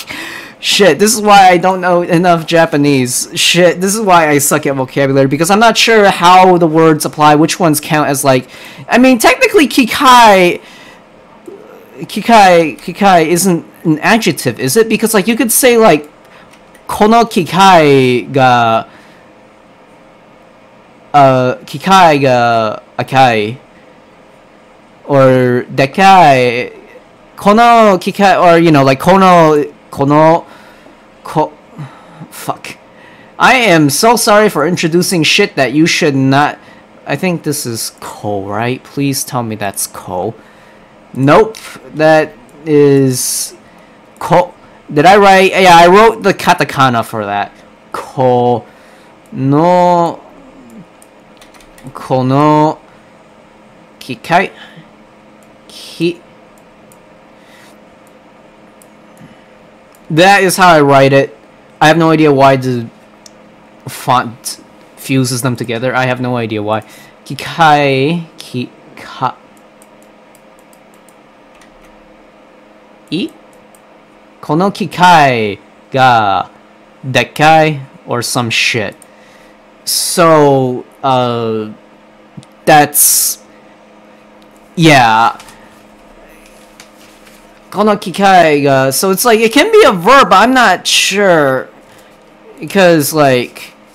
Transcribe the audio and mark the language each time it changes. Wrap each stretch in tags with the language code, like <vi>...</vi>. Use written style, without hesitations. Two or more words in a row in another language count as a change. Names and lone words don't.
<en>Shit, this is why I don't know enough Japanese. Shit, this is why I suck at vocabulary, because I'm not sure how the words apply, which ones count as, like... I mean, technically, kikai isn't an adjective, is it? Because, like, you could say, like,</en> <ja>この機械が赤い,</ja> <en>or</en> <ja>でかい、この機械,</ja> <en>or, you know, like, fuck. I am so sorry for introducing shit that you should not... I think this is ko, right? Please tell me that's ko. Nope. That is... ko. Did I write... Yeah, I wrote the katakana for that.</en> <ja>こ の... この機械 き...</ja> <en>That is how I write it. I have no idea why the font fuses them together. I have no idea why.</en> <ja>機械 きか い この機械がでかい</ja> <en>or some shit. So that's yeah.</en> <ja>この機械が,</ja> <en>so it's like it can be a verb, but I'm not sure because like</en>